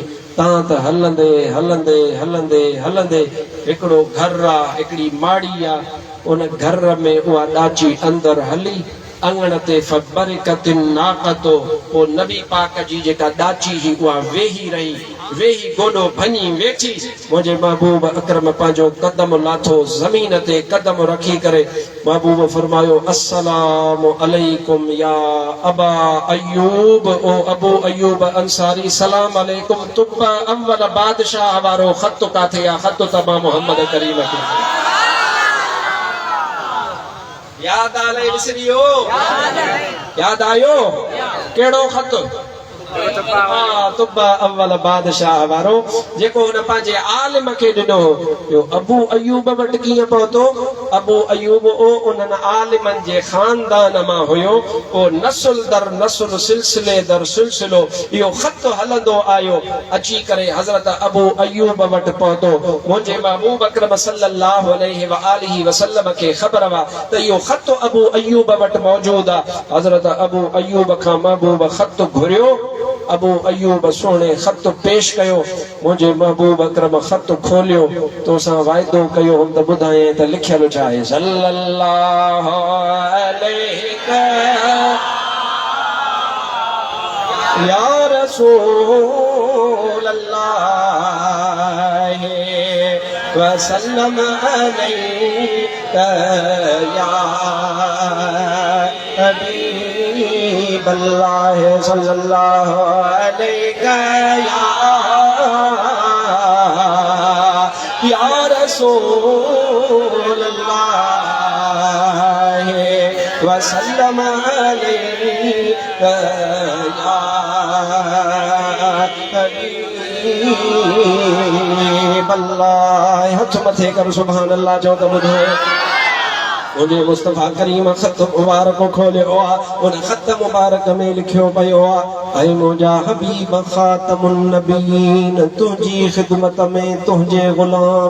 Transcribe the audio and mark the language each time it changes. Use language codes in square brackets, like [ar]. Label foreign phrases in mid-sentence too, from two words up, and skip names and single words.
[sd] तां त हलंदे हलंदे हलंदे हलंदे हिकिड़ो घर आहे हिकिड़ी माड़ी आहे उन घर में उहा ॾाची अंदर हली अंगण ते फबरकतिन नाक़तो ओ नबी पाक जी जेका ॾाची हुई उहा वेही रही वेही गोॾो भञी वेठी मुंहिंजे महबूब अकरम पंहिंजो कदम लाथो ज़मीन ते कदम रखी करे महबूब फरमायो [ar] السلام عليكم يا أبا أيوب [sd] ओ अबू अयूब अंसारी [ar] سلام عليكم [sd] तुब्बा अव्वल बादशाह वारो ख़त काथे आहे ख़त तबा मोहम्मद करीम खे याद आले विसरियो याद आयो कहिड़ो ख़त तुब्बा अव्वल बादशाह वारो जेको हुन पंहिंजे आलिम खे ॾिनो हो अबू अयूब वटि कीअं पहुतो अबू अयूब ओ उन्हनि आलिमनि जे ख़ानदान मां हुयो ओ नस्ल दर नस्ल सिलसिले दर सिलसिलो इहो ख़त हलंदो आयो अची करे हज़रत अबू अयूब वटि पहुतो मुंहिंजे महबूब अकरम [ar] صلى الله عليه وآله وسلم [sd] खे ख़बर हुआ त इहो ख़त अबू अयूब वटि मौजूद आहे हज़रत अबू अयूब खां महबूब ख़त घुरियो अबू अयूब सोने ख़त पेश कयो मुंहिंजे महबूब अकरम ख़त खोलियो तोसां वाइदो कयो हम त ॿुधाए त लिखियल छा आहे [ar] صلى الله عليه يا رسول الله وسلم عليك يا حبيب الله صلى الله عليك يا رسول الله وسلم عليك يا حبيب الله [sd] हथ मथे कर [ar] سبحان الله [sd] जो त ॿुधो मुंहिंजे मुस्तफ़ा करीम ख़त मुबारक खोलियो आहे उन ख़त मुबारक में लिखियो पियो आहे ऐं मुंहिंजा हबीब [ar] خاتم النبيين [sd] तुंहिंजी ख़िदमत में तुंहिंजे ग़ुलाम